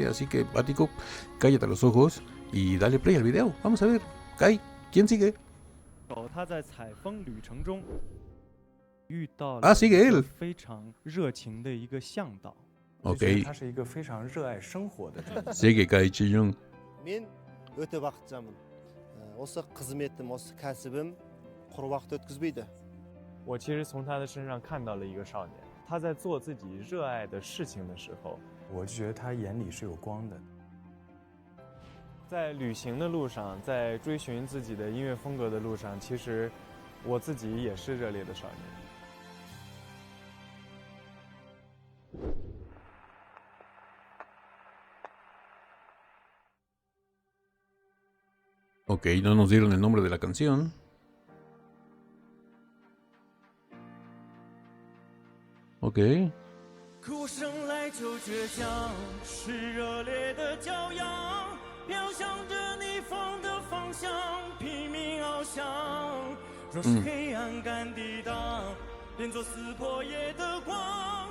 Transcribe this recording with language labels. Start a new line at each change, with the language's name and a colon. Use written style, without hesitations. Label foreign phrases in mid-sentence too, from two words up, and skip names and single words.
Spanish: Así que, Ático, cállate los ojos y dale play al video. Vamos a ver, Kai, ¿quién sigue? Sigue él. Ok. Sigue Kai Che-Jung.
Kazakh: Өте бақыттымын. Осы қызметім, осы кәсібім құр уақыт өткізбейді.
Chinese: 我其实从他的身上看到了一个少年，他在做自己热爱的事情的时候，我就觉得他眼里是有光的。在旅行的路上，在追寻自己的音乐风格的路上，其实我自己也是热烈的少年。
Spanish: Ok, no nos dieron el nombre de la canción. Ok.
Chinese: 可我生来就倔强，是热烈的骄阳，飘向着逆风的方向，拼命翱翔。若是黑暗敢抵挡，变作撕破夜的光。